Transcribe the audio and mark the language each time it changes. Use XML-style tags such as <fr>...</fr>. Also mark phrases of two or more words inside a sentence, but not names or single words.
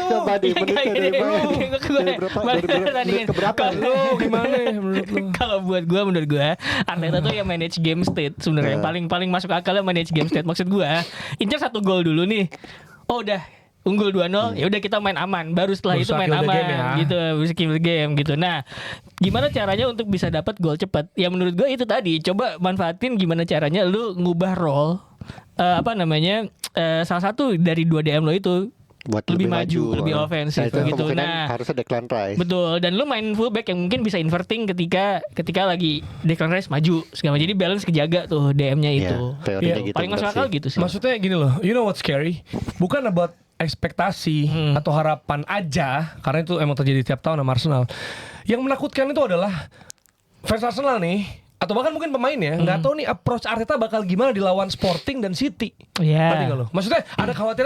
<id>Coba di menit dari berapa? Menit keberapa? Lu gimana menurut lu? Kalau menurut gue Arteta tuh yang</id> <en>manage game state</en> <id>sebenarnya. Yang paling masuk akalnya</id> <en>manage game state.</en> <id>Maksud gue, incar 1 gol dulu nih. Oh udah unggul 2-0, ya udah kita main aman. Baru setelah itu Berusaha main</id> <en>kill the</en> <id>aman game ya. gitu, bisa</id> <en>kill the game</en> <id>gitu. Nah, gimana caranya untuk bisa dapat gol cepat? Ya menurut gue itu tadi, coba manfaatin gimana caranya lu ngubah role salah satu dari 2 DM lo itu Buat lebih maju, lebih ofensif itu gitu. kemungkinan Nah, harusnya Declan Rice. betul, dan lu main fullback yang mungkin bisa inverting ketika lagi Declan Rice maju segala. Jadi balance kejaga tuh DM-nya Iya, itu. teorinya Iya, gitu. Paling masuk bener akal sih. gitu sih. Maksudnya gini loh,</id> <en>you know what's scary?</en> <id>Bukan about ekspektasi atau harapan aja, karena itu emang terjadi tiap tahun sama Arsenal. Yang menakutkan itu adalah fans Arsenal nih, atau bahkan mungkin pemain ya, nggak tahu nih approach Arteta bakal gimana di lawan Sporting dan City. Iya. Ngerti nggak lo? Maksudnya ada kekhawatiran.</id>